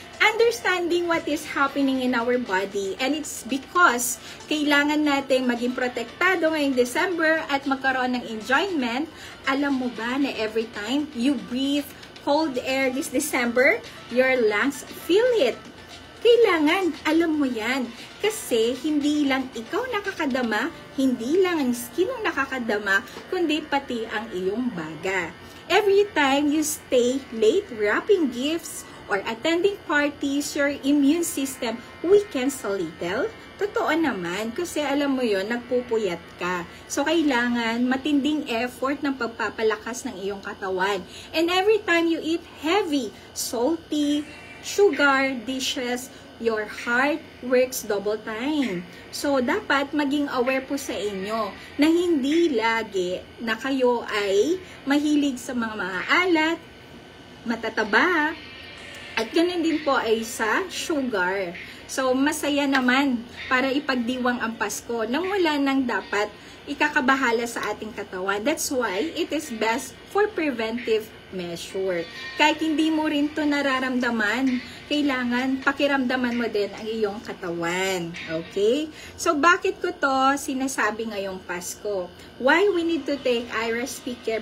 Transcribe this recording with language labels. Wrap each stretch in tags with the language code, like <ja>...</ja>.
<en>Understanding what is happening in our body, and it's because</en> <tl>kailangan nating maging protektado ngayong December at magkaroon ng enjoyment. Alam mo ba na</tl> <en>every time you breathe cold air this December, your lungs feel it.</en> <tl>Kailangan, alam mo yan. Kasi hindi lang ikaw nakakadama, hindi lang ang skin ang nakakadama, kundi pati ang iyong baga.</tl> <en>Every time you stay late wrapping gifts or attending parties, your immune system weakens a little.</en> <tl>Totoo naman, kasi alam mo yon, nagpupuyat ka. So, kailangan matinding effort ng pagpapalakas ng iyong katawan.</tl> <en>And every time you eat heavy, salty, sugar dishes, your heart works double time.</en> <tl>So, dapat maging aware po sa inyo na hindi lagi na kayo ay mahilig sa mga maalat, matataba, at ganun din po ay sa sugar. So, masaya naman para ipagdiwang ang Pasko nang wala nang dapat ikakabahala sa ating katawan.</tl> <en>That's why it is best for preventive measure.</en> <tl>Kahit hindi mo rin to nararamdaman, kailangan pakiramdaman mo din ang iyong katawan. Okay? So, bakit ko to sinasabi ngayong Pasko?</tl> <en>Why we need to take IRSP Care?</en>